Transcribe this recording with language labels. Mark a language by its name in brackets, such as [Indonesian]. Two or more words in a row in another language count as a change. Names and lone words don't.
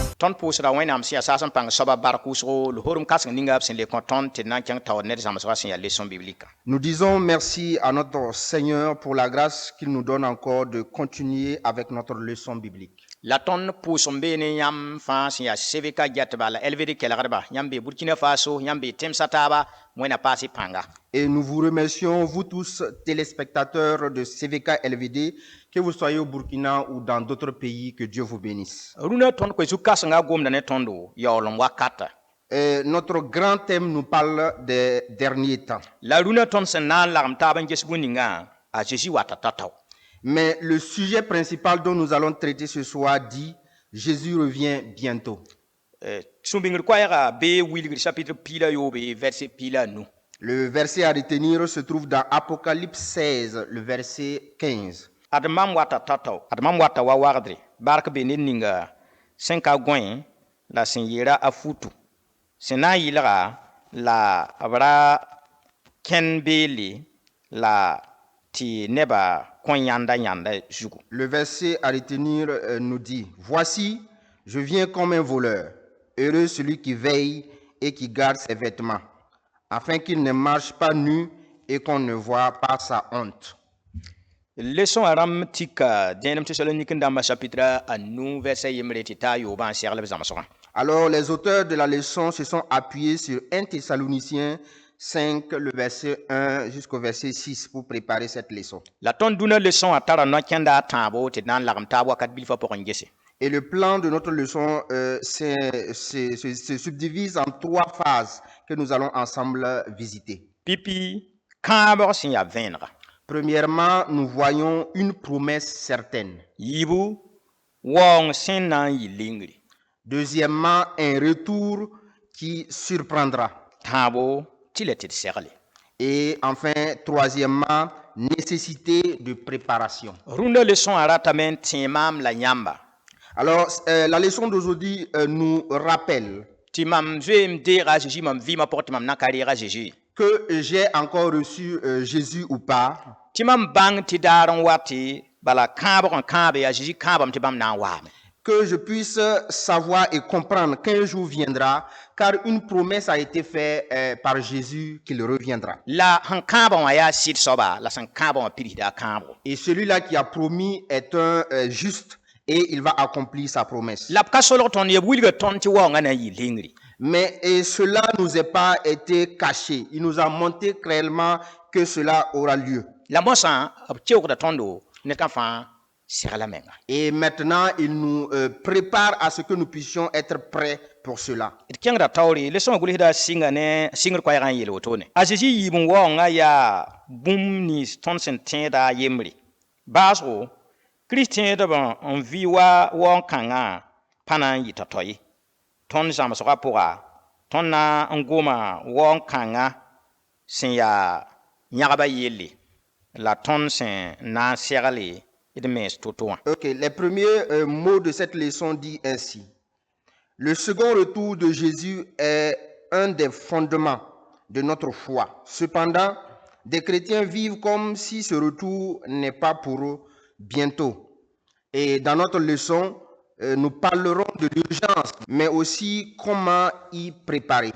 [Mossi] tõnd pʋʋsda wẽnnaam sẽn yaa saas n pãng soaba bark wʋsgo lohorum kãseng ninga b sẽn le kõ tõnd tɩ d na n kẽng taoor ned zãmsgã sẽn yaa [French] leçon biblique. Nous disons merci à notre Seigneur pour la grâce qu'il nous donne encore de continuer avec notre leçon biblique. [Mossi] La tõnd pʋʋs n beene yãmb fãa sẽn yaa sebka gɛtba la LVD kelgdba yãmb bee Burkina Faso yãmb bee tẽmsa taaba wẽnna paas y pãnga. [French] Et nous vous remercions, vous tous, téléspectateurs de CVK LVD, que vous soyez au Burkina ou dans d'autres pays, que Dieu vous bénisse. [Mossi] Rũnã tõnd koe zu-kãsengã gomda ne tõndo yaool n wakata. [French] Notre grand thème nous parle des derniers temps. [Mossi] La rũnã tõnd sẽn na n lagem taab n ges bũmb-ningã a Jésus wata tatao. [French] Mais le sujet principal dont nous allons traiter ce soir dit « Jésus revient bientôt ». [Mossi] Sũ-bĩngr koɛɛga bee wilgd chapitre pila yoobe verset pila nu. [French] Le verset à retenir se trouve dans Apocalypse 16, le verset 15. [Mossi] Ad mam wata tatao, ad mam wata wa wagdre, bark be ned ninga sẽn ka gõe la sẽn yeera a futu. Sẽn na n yɩlga la b ra kẽn beele la tɩ neba kõn yãnda zugu. [French] Le verset à retenir nous dit « Voici, je viens comme un voleur. Heureux celui qui veille et qui garde ses vêtements, afin qu'il ne marche pas nu et qu'on ne voit pas sa honte. » [Mossi] Leçon a rãmb tika dẽenem Thessalonique dãmbã chapitre a nu verset yembre tɩ taa yoobã n segl b zãmsgã. [French] Alors les auteurs de la leçon se sont appuyés sur 1 Thessaloniciens 5, le verset 1 jusqu'au verset 6 pour préparer cette leçon. [Mossi] La tõnd dũnã leçon a tara no-kẽnda a tãabo tɩ d na n lagem taab wakat bilfã pʋgẽ n gese. [French] Et le plan de notre leçon se subdivise en 3 phases que nous allons ensemble visiter. [Mossi] Pipi kãabg sẽn yaa vẽenega. [French] Premièrement, nous voyons une promesse certaine. [Mossi] Yibu waoong sẽn na n yɩ lingri. [French] Deuxièmement, un retour qui surprendra. [Mossi] Tãabo tɩ la tɩ d segle. [French] Et enfin, troisièmement, nécessité de préparation. [Mossi] Rũnã leçon a ratame n tẽ maam la yãmba. [French] Alors, la leçon d'aujourd'hui nous rappelle [Mossi] Tɩ mam zoeem deega a Jésus mam vɩɩmã pʋgẽ tɩ mam na ka reega Jésus. [French] que j'ai encore reçu Jésus ou pas. [Mossi] Tɩ mam bãng tɩ daar n wa tɩ bala kãabg n kãabe a Jésus kãabame tɩ bãmb na n waame. [French] Que je puisse savoir et comprendre qu'un jour viendra, car une promesse a été faite par Jésus qu'il reviendra. [Mossi] La sẽn kãabã wã yaa sɩd soaba la sẽn kãabã wã pidsda a kãabgo. [French] Et celui-là qui a promis est un juste et il va accomplir sa promesse. [Mossi] La b ka solg tõnd yeb wilga tõnd tɩ waoongã na n yɩ lingri. [French] Mais cela nous est pas été caché. Il nous a montré clairement que cela aura lieu. [Mossi] La mosã b keoogda tõndo ned kã fãa segla menga. [French] Et maintenant, il nous prépare à ce que nous puissions être prêts pour cela. [Mossi] D kẽngda taoore leçon gʋlsda sɩngr koɛɛgã n yel wotone. A Zeezi yiib n waoongã yaa bũmb nins tõnd sẽn tẽeda a yembre. Baasgo, Kirist tẽedb n vɩ wa waoong-kãngã pa na n yɩ tao ye. Tõnd zãmsgã pʋga tõnd na n goma waoong-kãngã sẽn yaa yãgba yelle la tõnd sẽn na n segle d mens to-to wã. [French] Ok, les premiers mots de cette leçon dit ainsi. Le second retour de Jésus est un des fondements de notre foi. Cependant, des chrétiens vivent comme si ce retour n'est pas pour eux bientôt. Et dans notre leçon, nous parlerons de l'urgence, mais aussi comment y préparer.